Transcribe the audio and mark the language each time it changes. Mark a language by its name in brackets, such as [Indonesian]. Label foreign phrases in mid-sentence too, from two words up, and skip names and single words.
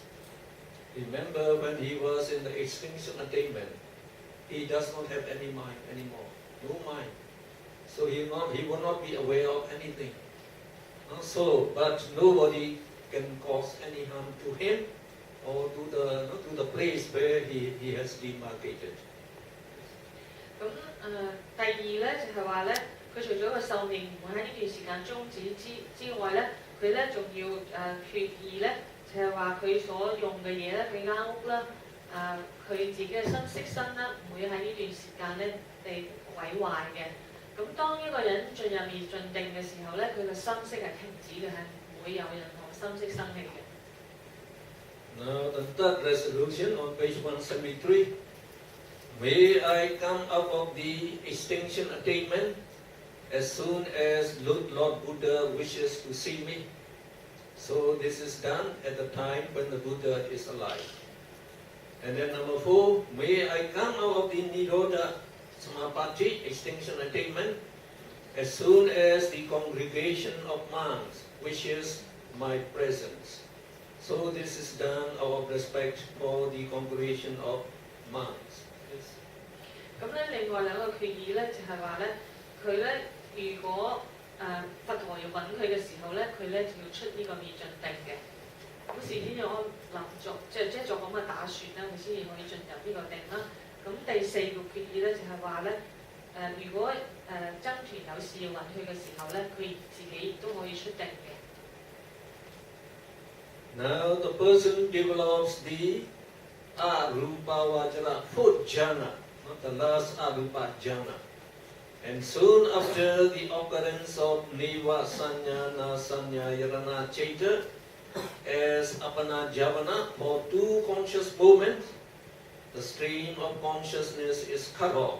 [English] Remember when he was in the extinction attainment, he does not have any mind anymore, no mind. So he will not be aware of anything. But nobody can cause any harm to him or to the place where he has demarcated. [Cantonese] 咁第二咧就係話咧，佢除咗個壽命唔會喺呢段時間終止之外咧，佢咧仲要決意咧，就係話佢所用嘅嘢咧，佢間屋啦，佢自己嘅身色身啦，唔會喺呢段時間咧被毀壞嘅。咁當一個人進入滅盡定嘅時候咧，佢嘅心識係停止嘅，係唔會有任何心識生起嘅。 [English] Now the third resolution on page 173. May I come out of the extinction attainment as soon as Lord Buddha wishes to see me. So this is done at the time when the Buddha is alive. And then number 4, may I come out of the [Pali] Nirodha Samapatti, [English] extinction attainment, as soon as the congregation of monks wishes my presence. So this is done out of respect for the congregation of monks. [Cantonese] 咁咧，另外2個決議咧，就係話咧，佢咧如果佛陀要揾佢嘅時候咧，佢咧就要出呢個滅盡定嘅。咁事先要安立作，即係做咁嘅打算啦，佢先至可以進入呢個定啦。咁第4個決議咧就係話咧，如果僧團有事要揾佢嘅時候咧，佢自己亦都可以出定嘅。 [English] Now the person develops the Arupavajana, 4th jhana, not the last Arupa jhana. And soon after the occurrence of Neva Sanya, Nasanya, Yarana Chaita as Apana Javana for 2 conscious moments, the stream of consciousness is cut off.